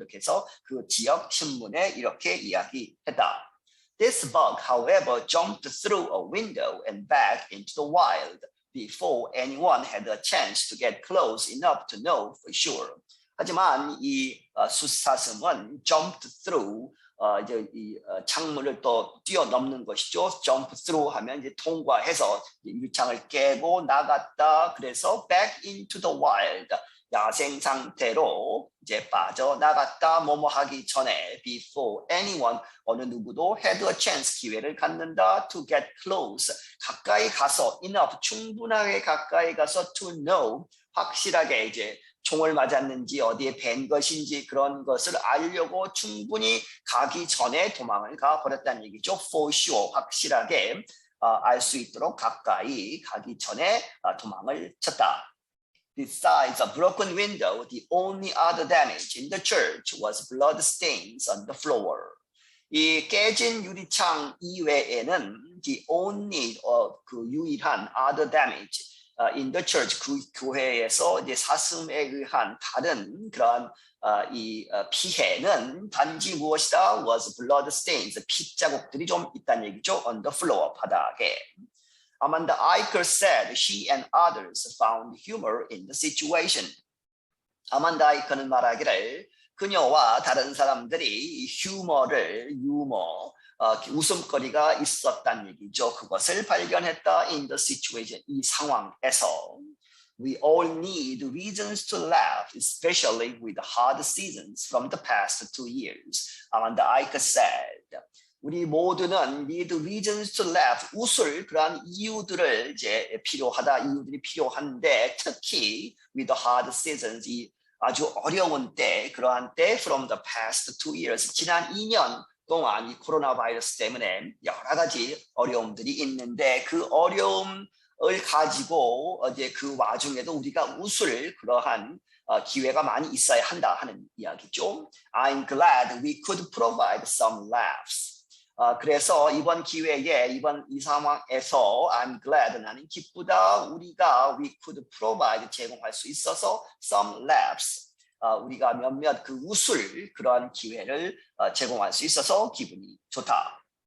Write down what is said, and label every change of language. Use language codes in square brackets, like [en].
[ko] 그렇게 해서 그 지역 신문에 이렇게 이야기했다. [en] This bug, however, jumped through a window and back into the wild before anyone had a chance to get close enough to know for sure. [ko] 하지만 이 숫사슴은 [en] jumped through [ko] 이제 이 창문을 또 뛰어넘는 것이죠. [en] jump through [ko] 하면 이제 통과해서 유리창을 깨고 나갔다. 그래서 [en] back into the wild. [ko] 야생 상태로 이제 빠져나갔다. 뭐뭐 하기 전에 [en] before anyone [ko] 어느 누구도 [en] had a chance [ko] 기회를 갖는다 [en] to get close [ko] 가까이 가서 [en] enough [ko] 충분하게 가까이 가서 [en] to know [ko] 확실하게 이제 총을 맞았는지 어디에 밴 것인지 그런 것을 알려고 충분히 가기 전에 도망을 가버렸다는 얘기죠. [en] For sure [ko] 확실하게 알 수 있도록 가까이 가기 전에 도망을 쳤다. [en] Besides a broken window, the only other damage in the church was blood stains on the floor. [ko] 이 깨진 유리창 이외에는 [en] the only [ko] 그 유일한 [en] other damage in the church [ko] 그 교회에서 이제 사슴에 의한 다른 그런 이 피해는 단지 무엇이다? [en] was blood stains [ko] 핏자국들이 좀 있다는 얘기죠. [en] on the floor [ko] 바닥에. [en] Amanda Eicher said she and others found humor in the situation. [ko] 아만다 아이커는 말하기를 그녀와 다른 사람들이 유머, 웃음거리가 있었다는 얘기죠. 그것을 발견했다 [en] in the situation, [ko] 이 상황에서. [en] We all need reasons to laugh, especially with the hard seasons from the past 2 years. Amanda Eicher said. [ko] 우리 모두는 [en] need reasons to laugh, [ko] 웃을 그러한 이유들을 이제 이유들이 필요한데 특히 [en] with the hard seasons, [ko] 이 아주 어려운 때, 그러한 때 [en] from the past 2 years, [ko] 지난 2년 동안 이 코로나 바이러스 때문에 여러 가지 어려움들이 있는데 그 어려움을 가지고 이제 그 와중에도 우리가 웃을 그러한 기회가 많이 있어야 한다 하는 이야기죠. [en] I'm glad we could provide some laughs. [ko] 그래서 이번 기회에 이 상황에서 [en] I'm glad [ko] 나는 기쁘다 우리가 [en] we could provide [ko] 제공할 수 있어서 [en] some laughs [ko] 우리가 몇몇 그 웃을 그런 기회를 제공할 수 있어서 기분이 좋다.